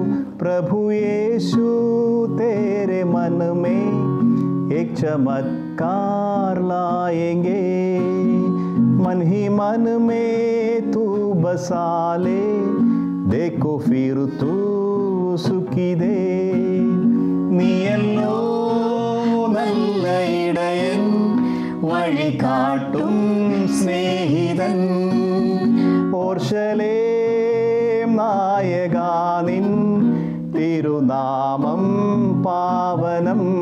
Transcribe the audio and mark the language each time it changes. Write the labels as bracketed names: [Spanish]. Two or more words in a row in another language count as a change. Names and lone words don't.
[Hindi] प्रभु यीशु तेरे मन में एक चमत्कार लाएंगे, मन ही मन में तू बसा ले, देखो फिर तू सुखी दे. [Malayalam] നീയല്ലോ നല്ല ഇടയൻ, വഴി കാട്ടും സ്നേഹിതൻ, ഓർശലേം നായകാ നിൻ തിരുനാമം പാവനം.